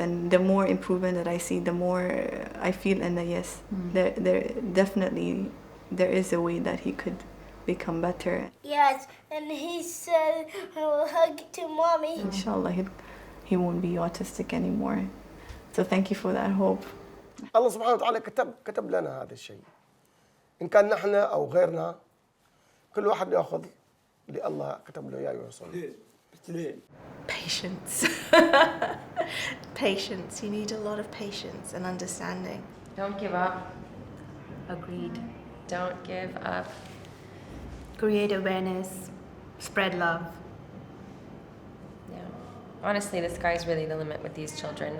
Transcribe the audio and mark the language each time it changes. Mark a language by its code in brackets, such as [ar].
[en] And the more improvement that I see, the more I feel in the yes, there definitely there is a way that he could become better. Yes, and he said I will hug to mommy. Inshallah, he won't be autistic anymore. So thank you for that hope. [ar] الله سبحانه وتعالى كتب لنا هذا الشيء. إن كان نحن أو غيرنا كل واحد يأخذ اللي الله كتب له إياه ويوصل. [en] Patience. Patience. You need a lot of patience and understanding. Don't give up. Agreed. Don't give up. Create awareness, spread love. Yeah. Honestly, the sky's really the limit with these children.